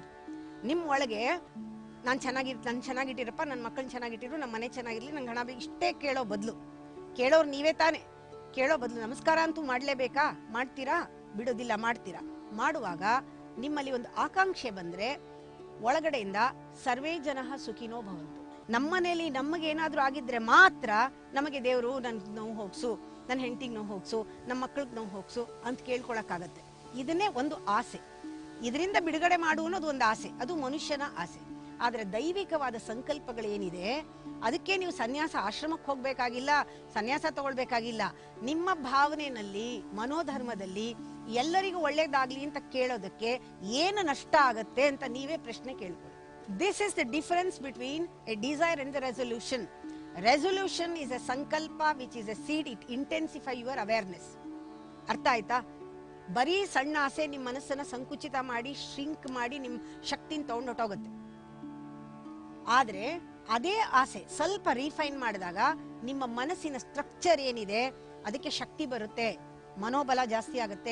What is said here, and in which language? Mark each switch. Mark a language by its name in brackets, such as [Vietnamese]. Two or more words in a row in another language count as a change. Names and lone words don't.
[Kannada] ನಿಮ್ ಒಳಗೆ ನನ್ ಚೆನ್ನಾಗಿಟ್ಟಿರಪ್ಪ, ನನ್ನ ಮಕ್ಕಳನ್ನ ಚೆನ್ನಾಗಿಟ್ಟಿರು, ನಮ್ಮ ಮನೆ ಚೆನ್ನಾಗಿರ್ಲಿ, ನಂಗೆ ಹಣ ಬೇಕು, ಇಷ್ಟೇ ಕೇಳೋ ಬದಲು, ಕೇಳೋರು ನೀವೇ ತಾನೆ, ಕೇಳೋ ಬದಲು ನಮಸ್ಕಾರ ಅಂತೂ ಮಾಡ್ಲೇಬೇಕಾ? ಮಾಡ್ತೀರಾ? ಬಿಡೋದಿಲ್ಲ, ಮಾಡ್ತೀರಾ. ಮಾಡುವಾಗ ನಿಮ್ಮಲ್ಲಿ ಒಂದು ಆಕಾಂಕ್ಷೆ ಬಂದ್ರೆ ಒಳಗಡೆಯಿಂದ [Sanskrit] ಸರ್ವೇ ಜನಃ ಸುಖಿನೋ ಭವಂತು. [Kannada] ನಮ್ಮನೇಲಿ ನಮಗೇನಾದ್ರೂ ಆಗಿದ್ರೆ ಮಾತ್ರ ನಮಗೆ ದೇವರು ನನ್ ನೋವು ಹೋಗ್ಸು, ನನ್ನ ಹೆಂಡತಿಗೆ ನೋವು ಹೋಗ್ಸು, ನಮ್ಮ ಮಕ್ಕಳಿಗೆ ನೋವು ಹೋಗ್ಸು ಅಂತ ಕೇಳ್ಕೊಳಕ್ಕಾಗತ್ತೆ. ಇದನ್ನೇ ಒಂದು ಆಸೆ. ಇದರಿಂದ ಬಿಡುಗಡೆ ಮಾಡು ಅನ್ನೋದು ಒಂದು ಆಸೆ, ಅದು ಮನುಷ್ಯನ ಆಸೆ. ಆದ್ರೆ ದೈವಿಕವಾದ ಸಂಕಲ್ಪಗಳೇನಿದೆ ಅದಕ್ಕೆ ನೀವು ಸನ್ಯಾಸ ಆಶ್ರಮಕ್ಕೆ ಹೋಗ್ಬೇಕಾಗಿಲ್ಲ, ಸನ್ಯಾಸ ತಗೊಳ್ಬೇಕಾಗಿಲ್ಲ. ನಿಮ್ಮ ಭಾವನೆಯಲ್ಲಿ, ಮನೋಧರ್ಮದಲ್ಲಿ ಎಲ್ಲರಿಗೂ ಒಳ್ಳೇದಾಗ್ಲಿ ಅಂತ ಕೇಳೋದಕ್ಕೆ ಏನು ನಷ್ಟ ಆಗತ್ತೆ ಅಂತ ನೀವೇ ಪ್ರಶ್ನೆ ಕೇಳ್ಕೊಳ್ಳಿ. [English] this is the difference between a desire and the resolution. resolution is a ಸಂಕಲ್ಪ which is a seed, it intensify your awareness. [Kannada] ಅರ್ಥ ಆಯ್ತಾ? ಬರೀ ಸಣ್ಣ ಆಸೆ ನಿಮ್ಮ ಮನಸ್ಸನ್ನ ಸಂಕುಚಿತ ಮಾಡಿ, ಶ್ರಿಂಕ್ ಮಾಡಿ, ನಿಮ್ ಶಕ್ತಿನ ತಗೊಂಡೊಟ್ಟೋಗುತ್ತೆ. ಆದ್ರೆ ಅದೇ ಆಸೆ ಸ್ವಲ್ಪ ರಿಫೈನ್ ಮಾಡಿದಾಗ ನಿಮ್ಮ ಮನಸ್ಸಿನ ಸ್ಟ್ರಕ್ಚರ್ ಏನಿದೆ ಅದಕ್ಕೆ ಶಕ್ತಿ ಬರುತ್ತೆ, ಮನೋಬಲ ಜಾಸ್ತಿ ಆಗುತ್ತೆ.